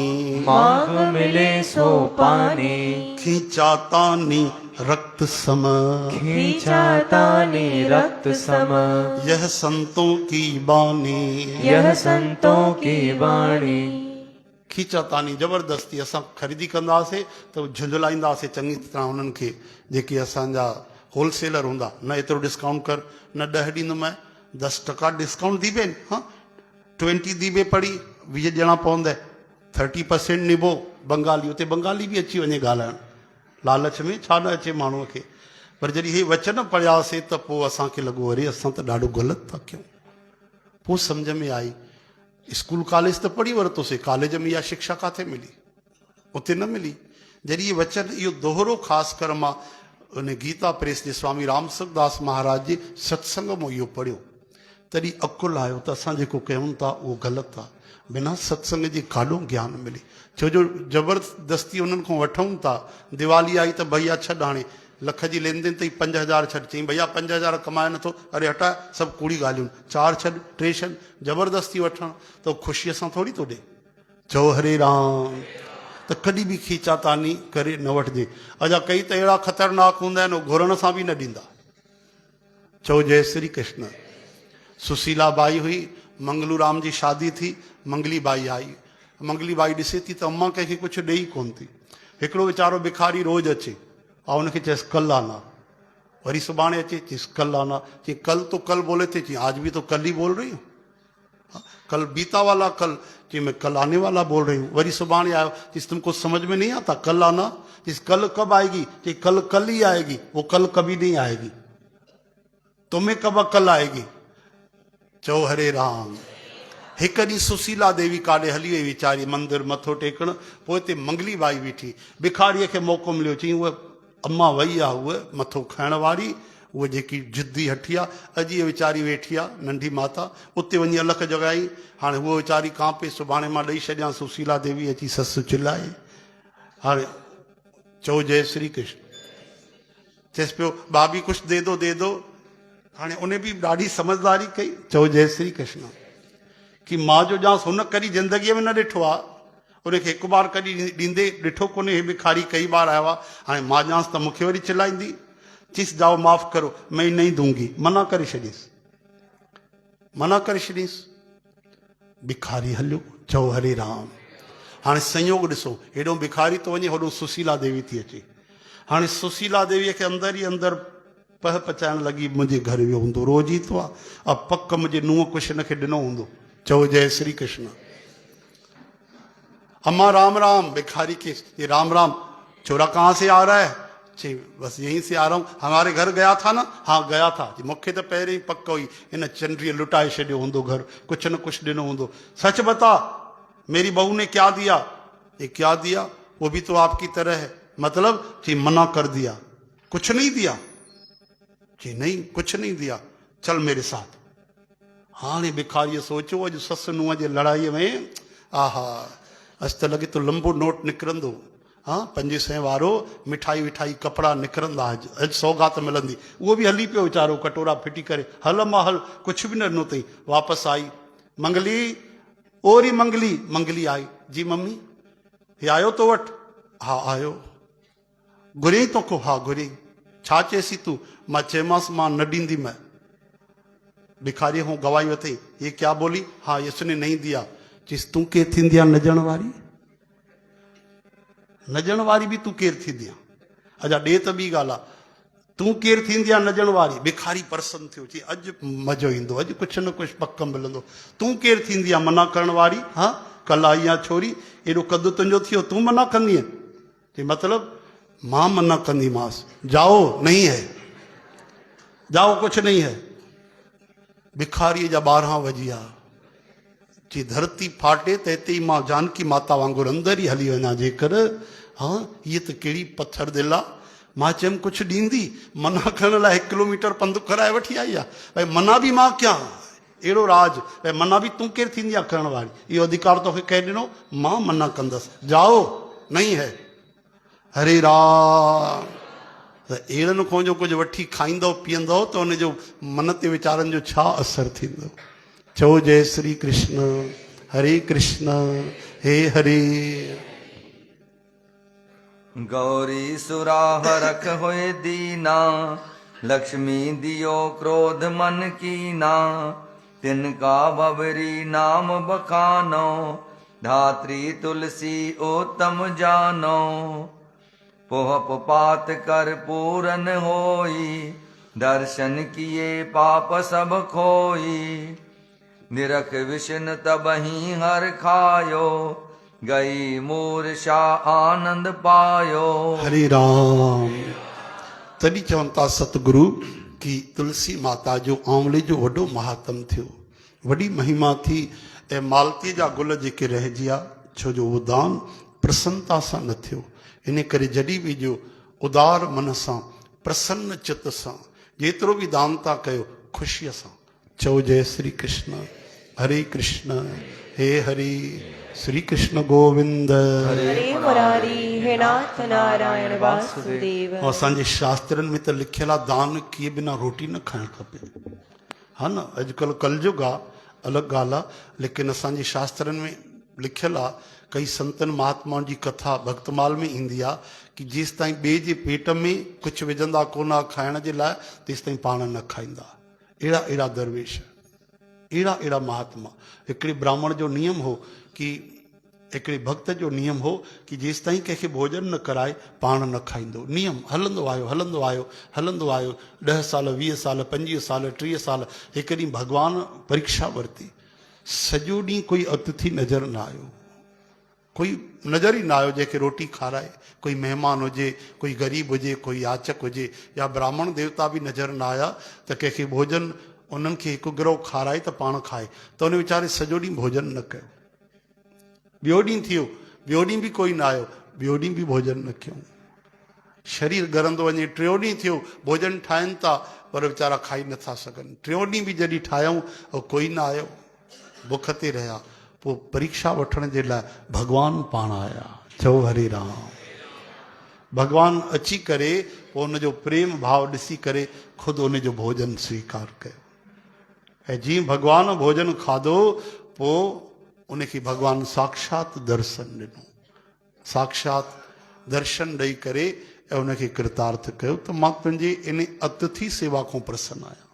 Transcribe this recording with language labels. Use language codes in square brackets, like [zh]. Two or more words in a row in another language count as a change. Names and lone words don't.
[hi] मांग मिले सो पानी, खींचा तानी रक्त सम, खींचा तानी रक्त सम, यह संतों की बानी, यह संतों की वाणी। [sd] खींचा तानी जबरदस्ती असां ख़रीदी कंदासीं त झुंझलाईंदासीं चङी तरह उन्हनि खे जेके असांजा होलसेलर हूंदा, न एतिरो डिस्काउंट कर, न 10 ॾींदुमि, 10% डिस्काउंट दी बेन, हाँ 20 दी बे पड़ी 20 ॾियणा पवंदा, 30% निभो। बंगाली, उते बंगाली बि अची वञे ॻाल्हाइण, लालच में छा न अचे माण्हूअ खे। पर जॾहिं हे वचन पढ़ियासीं त पोइ असांखे लॻो अरे असां त ॾाढो ग़लति था कयूं। पोइ सम्झ में आई, स्कूल कॉलेज त पढ़ी वरितोसीं, कॉलेज में इहा शिक्षा किथे मिली? उते न मिली। जॾहिं इहे वचन, इहो दोहरो ख़ासि कर मां उन गीता प्रेस जे स्वामी राम सुखदास महाराज जे सत्संग में इहो पढ़ियो, तॾहिं अकुल आयो त असां जेको कयूं था उहो ग़लति आहे। बिना सत्संग जे काॾो ज्ञान मिले, छो जो ज़बरदस्ती उन्हनि खां वठूं था। दिवाली आई त भैया छॾ, हाणे लख जी लेन देन अथई 5000 छॾ, चई भैया 5000 कमाए नथो, अरे हटा सभु कूड़ी ॻाल्हियूं, 4 छॾ 3 छॾ, ज़बरदस्ती वठणु त ख़ुशीअ सां थोरी थो ॾे। चओ हरे राम, त कॾहिं बि खींचा तानी करे न वठिजे। अञा कई त अहिड़ा ख़तरनाक हूंदा आहिनि, घुरण सां बि न ॾींदा। चओ जय श्री कृष्ण। सुशीला बाई हुई, मंगलू राम जी शादी थी, मंगली बाई आई। मंगली बाई ॾिसे थी त अम्मा कंहिंखे कुझु ॾेई कोन थी। हिकिड़ो वीचारो भिखारी रोज़ अचे, और उनखे चएसि [hi] कल आना, [sd] वरी सुभाणे अचे चीस [hi] कल आना, चई कल तो कल बोले थे, चई आज भी तो कल ही बोल रही हूँ, कल बीता वाला कल, चई मैं कल आने वाला बोल रही हूँ। [sd] वरी सुभाणे आयो, चीस [hi] तुमको समझ में नहीं आता, कल आना, चीस कल कब आएगी, चई कल कल ही आएगी, वो कल कभी नहीं आएगी, तुम्हें कब कल आएगी। [sd] चओ हरे राम। हिकु ॾींहुं सुशीला देवी काॾे हली वई वीचारी मंदिर मथो टेकण, पोइ हिते मंगली बाई बीठी, भिखारीअ खे मौक़ो मिलियो, चई उहा अम्मा वई आहे, उहा मथो खाइण वारी, उहा जेकी जिद्दी हठी आहे, अॼु इहा वीचारी वेठी आहे नंढी माता, उते वञी अलख जॻाई। हाणे उहा वीचारी कांपे, सुभाणे मां ॾेई छॾियां। सुशीला देवी अची ससु चिल्लाए, हाणे चओ जय श्री कृष्ण। चएसि पियो भाभी कुझु [hi] दे दो। [sd] हाणे उन बि ॾाढी समझदारी कई, चओ जय श्री कृष्ण। कि मां जो ॼांसि हुन कॾहिं ज़िंदगीअ में न ॾिठो आहे, उनखे हिकु बार कॾहिं ॾींदे ॾिठो कोन्हे, हे भिखारी कई बार आयो आहे, हाणे मां ॼांसि त मूंखे वरी चिल्लाईंदी। चीस [hi] जाओ माफ़ करो, मैं नहीं दूंगी, [sd] मना करे छॾीसि, मना करे छॾीसि। भिखारी हलियो। चओ हरे राम। हाणे संयोग ॾिसो, हेॾो भिखारी थो वञे, होॾो सुशीला देवी थी अचे। हाणे सुशीला देवीअ खे अंदरि ई अंदरि पह पचाइण लॻी, मुंहिंजे घर वियो हूंदो, रोज़ ई थो आहे, अब पक मुंहिंजे नुंहुं कुझु हिनखे ॾिनो हूंदो। चओ जय श्री कृष्ण। अम्मा राम राम। [hi] भिखारी के ये राम राम। छोरा कहाँ से आ रहा है? चे बस यहीं से आ रहा हूँ, हमारे घर गया था ना? हाँ गया था। [sd] मूंखे त पहिरीं ही पक हुई, इन चंडरीअ लुटाए छॾियो हूंदो घर, कुझु न कुझु ॾिनो हूंदो। [hi] सच बता, मेरी बहू ने क्या दिया? ये क्या दिया? वो भी तो आपकी तरह है। मतलब? जी मना कर दिया, कुछ नहीं दिया। जी नहीं कुछ नहीं दिया, चल मेरे साथ। [sd] हाणे भिखारीअ सोचियो, अॼु ससु नुंहुं जे लड़ाईअ में आहा अॼु त लॻे तो लंबो नोट निकिरंदो। हाँ 500 वारो, मिठाई विठाई कपिड़ा निकिरंदा, अॼु सौगात मिलंदी। उहो बि हली पियो वीचारो, कटोरा फिटी करे, हल मां हल, कुझु बि न ॾिनो अथई। वापसि आई मंगली, ओरी मंगली। मंगली आई, जी मम्मी हे आयो तो वटि? हा आयो। घुरियईं तोखो? हा घुरियईं। छा चएसी तूं? मां चयोमांसि मां न ॾींदीमांइ। भिखारी हूँ गवाही वरितई, [hi] ये क्या बोली? हाँ इसने नहीं दिया। [sd] चीस तूं केरु थींदी आहे नजण वारी? नजण वारी बि तूं केरु थींदी आहे? अञा ॾे त ॿी ॻाल्हि आहे, तूं केरु थींदी आहे नजण वारी? भिखारी प्रसन्न थियो, चई अॼु मज़ो ईंदो, अॼु कुझु न कुझु पक मिलंदो। तूं केरु थींदी आहे मना करण वारी? हाँ कल आई आहे छोरी, एॾो कदु तुंहिंजो थियो, तूं मना कंदीअ? चई मतिलब मां मना कंदीमांसि, [hi] जाओ नहीं है, जाओ कुछ नहीं है। [sd] भिखारी जा 12 वजी विया। जी धरती फाटे त हिते ई मां जानकी माता वांगुरु अंदरि ई हली वञा जेकर। हाँ ये त कहिड़ी पत्थर दिल आहे। मां चयमि कुझु ॾींदी, मना करण लाइ 1 किलोमीटर पंधु कराए वठी आई आहे। भई मना बि मां कयां, अहिड़ो राज। भई मना बि तूं केरु थींदी आहे करण वारी? इहो अधिकार तोखे कंहिं ॾिनो? मां मना कंदसि, [hi] जाओ नहीं है। [sd] हरे राम। त अहिड़नि खां जो कुझु वठी खाईंदव पीअंदव त उनजो मन ते वीचारनि जो छा असरु थींदो। चओ जय श्री कृष्ण, हरे कृष्ण, हे हरे। [hi] गौरी सुराह रख होए दीना, लक्ष्मी दियो क्रोध मन कीना, तिनका बबरी नाम बखानो, धात्री तुलसी उत्तम जानो। पोहप पात कर पूरन होई, दर्शन किए पाप सब खोई। निरख विष्णु तबहि हर खायो, गई मूर्छा आनंद पायो। [sd] हरे राम। तॾहिं चवनि था सतगुरु कि तुलसी माता जो आंवले जो वॾो महात्म थियो, वॾी महिमा थी। ऐं मालतीअ जा गुल जेके रहिजी विया, छो जो उहो दान प्रसन्नता सां न थियो। इन करे जॾहिं बि जो उदार मन सां, प्रसन्न चित सां जेतिरो बि दान था कयो, ख़ुशीअ सां चओ जय श्री कृष्ण, हरे कृष्ण, हे हरे। श्री कृष्ण गोविंद, हरे मुरारी, हे नाथ नारायण वासुदेव। ऐं असांजे शास्त्रनि में त लिखियल आहे दान किए बिना रोटी न खाइणु खपे, हा न। अॼुकल्ह कलयुग आहे, अलॻि ॻाल्हि आहे, लेकिन असांजे शास्त्रनि में लिखियल आहे, कई संतनि महात्माउनि जी कथा भक्तमाल में ईंदी आहे कि जेसि ताईं ॿिए जे पेट में कुझु विझंदा कोन खाइण जे लाइ, तेसि ताईं पाण न खाईंदा। अहिड़ा अहिड़ा दरवेश, अहिड़ा अहिड़ा महात्मा। हिकिड़े ब्राह्मण जो नियम हो कि, हिकिड़े भक्त जो नियम हो कि जेसि ताईं कंहिंखे भोजन न कराए पाण न खाईंदो। नियम हलंदो आयो हलंदो आयो हलंदो आयो, 10 साल 20 साल 25 साल 30 साल। हिकु ॾींहुं भॻवानु परीक्षा वरिती, सॼो ॾींहुं कोई अतिथि नज़र न आयो, कोई नज़र ई न आयो जंहिंखे रोटी खाराए। कोई महिमान हुजे, कोई ग़रीब हुजे, कोई याचक हुजे, या ब्राह्मण देवता बि नज़र न आया त कंहिंखे भोजन उन्हनि खे हिकु गिरहो खाराए त पाण खाए। त उन वीचारे सॼो ॾींहुं भोजन न कयो। ॿियो ॾींहुं थियो, ॿियो ॾींहुं बि कोई न आयो, ॿियो ॾींहुं बि भोजन न कयूं। शरीर गरंदो वञे। टियों ॾींहुं थियो, भोजन ठाहिनि था पर वीचारा खाई नथा सघनि। टियों ॾींहुं बि जॾहिं ठाहियूं और कोई न आयो, बुख ते रहिया। पोइ परीक्षा वठण जे लाइ भॻवानु पाण आया। चओ हरे राम। भॻवानु अची करे पोइ उनजो प्रेम भाव ॾिसी करे ख़ुदि उनजो भोजन स्वीकार कयो। ऐं जीअं भॻवानु भोजन खाधो, पोइ उनखे भॻवानु साक्षात दर्शन ॾिनो। साक्षात दर्शन ॾेई करे ऐं उनखे कृतार्थ कयो त मां तुंहिंजे इन अतिथि सेवा खां प्रसन्न आहियां।